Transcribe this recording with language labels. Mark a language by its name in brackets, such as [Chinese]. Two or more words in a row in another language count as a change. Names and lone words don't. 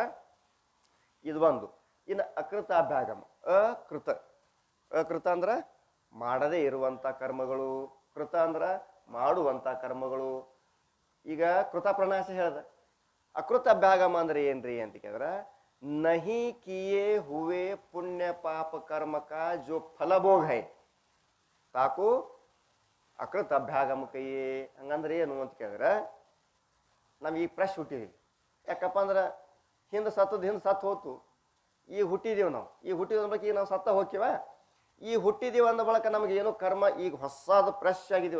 [Kannada] ಇದು ಒಂದು. ಇನ್ನು ಅಕೃತಾಭ್ಯಾಗಮ. ಅಕೃತ. ಅಕೃತ ಅಂದ್ರೆ ಮಾಡದೇ ಇರುವಂಥ ಕರ್ಮಗಳು, ಕೃತ ಅಂದ್ರೆ ಮಾಡುವಂಥ ಕರ್ಮಗಳು. ಈಗ ಕೃತಪ್ರನಾಶ ಹೇಳ್ದ. ಅಕೃತಾಭ್ಯಾಗಮ ಅಂದ್ರೆ ಏನ್ರಿ ಅಂತ ಕೇಳಿದ್ರೆ, [Hindi] नहीं किए हुए पुण्य पाप कर्म का जो फल भोग है ताको अकृत अभ्यागम कैये. [Kannada] ಹಂಗಂದ್ರೆ ಏನು ಅಂತ ಕೇಳಿದ್ರೆ, ನಮ್ಗೆ ಈಗ ಫ್ರೆಶ್ ಹುಟ್ಟಿದೀವಿ. ಯಾಕಪ್ಪ ಅಂದ್ರೆ ಹಿಂದೆ ಸತ್ತು ಹೋತು. ಈಗ ಹುಟ್ಟಿದೀವಿ ನಾವು. ಈಗ ಹುಟ್ಟಿದ ಬಳಕ ಈಗ ನಾವು ಸತ್ತ ಹೋಗ್ತೀವ. ಈ ಹುಟ್ಟಿದೀವಿ ಅಂದ ಬಳಕ ನಮಗೇನು ಕರ್ಮ ಈಗ ಹೊಸದು ಫ್ರೆಶ್ ಆಗಿದ್ದೀವಿ.